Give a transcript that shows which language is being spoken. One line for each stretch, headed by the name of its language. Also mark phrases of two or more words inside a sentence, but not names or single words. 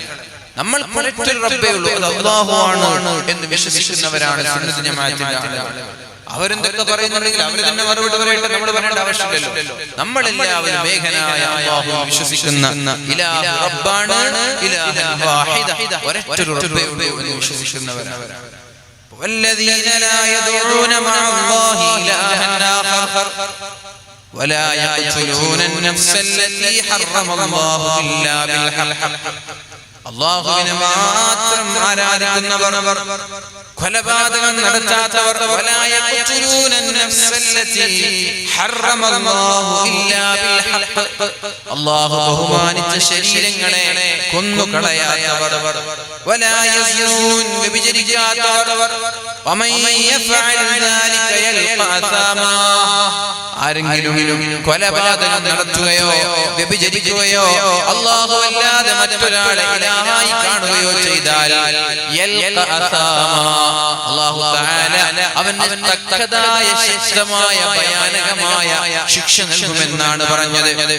Malayalam: നമ്മൾ മറ്റൊരു റബ്ബേ ഉള്ളൂ, അത് അല്ലാഹുവാണ് എന്ന് വിശ്വസിക്കുന്നവരാണ് സുന്നത്ത് ജമാഅത്തിന്റെ ആളുകൾ. അവരെന്തൊക്കെ പറയുന്നുണ്ടെങ്കിൽ അവർ തന്നെ മറുപടി പറയട്ടെ, നമ്മൾ പറയേണ്ട ആവശ്യമില്ലല്ലോ. നമ്മളെല്ലാവരും ഏകനായ അല്ലാഹുവിൽ വിശ്വസിക്കുന്ന ഇലാഹു റബ്ബാണ്,
Arabic: إله واحد,
Malayalam: ഒരൊറ്റ റബ്ബേ ഉള്ളൂ എന്ന് വിശ്വസിക്കുന്നവരാണ്.
Arabic: والذين لا يدعون مع الله إلها آخر ولا يقتلون النفس التي حرم الله إلا بالحق
Malayalam: അല്ലാഹുവിനെ മാത്രം ആരാധിക്കുന്നവർ, കൊലപാതകം നടത്താത്തവർ,
Arabic: ولا يقتلون النفس التي حرم الله إلا بالحق
Malayalam: അല്ലാഹു ബഹുമാനിച്ച ശരീരങ്ങളെ കൊന്നുകളയാത്തവർ,
Arabic: ولا يزنون
Malayalam: വ്യഭിചരിക്കാത്തവർ,
Arabic: ومن يفعل ذلك يلقى أثاما
Malayalam: ആരെങ്കിലും കൊലപാതകം നടത്തുകയോ വ്യഭിചരിക്കുകയോ അല്ലാഹുവല്ലാതെ മറ്റൊരാളെ ഇലാഹായി കാണുകയോ ചെയ്താൽ
Arabic: الله تعالى
Malayalam: അവന് തക്കതായ ശക്തമായ ഭയാനകമായ ശിക്ഷ നൽകുമെന്നാണ് പറഞ്ഞത്.